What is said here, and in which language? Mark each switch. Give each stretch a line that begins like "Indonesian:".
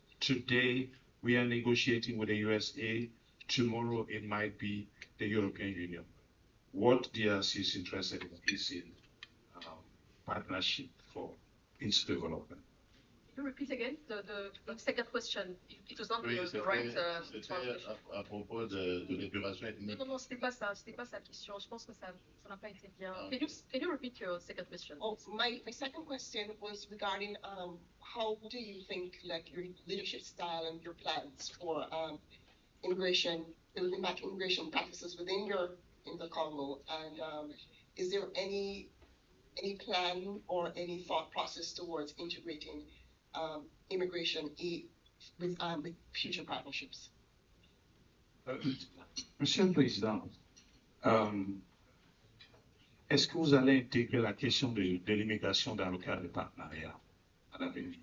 English: Today, we are negotiating with the USA. Tomorrow, it might be the European Union. What DRC is interested in is in partnership for its development. you repeat again the second question? It was not
French: Oui,
English: the right
French: c'était
English: translation.
French: à propos de l'épuration ethnique. Non, c'était pas ça la question. Je pense que ça n'a pas été bien. Ah,
English: Can you repeat your second question? Oh, my second question was regarding how do you think like your leadership style and your plans for immigration, building back immigration practices within the Congo, and is there any plan or any thought process towards integrating immigration with future partnerships?
French: Monsieur le Président, est-ce que vous allez intégrer la question de l'immigration dans le cadre du partenariat à l'avenir?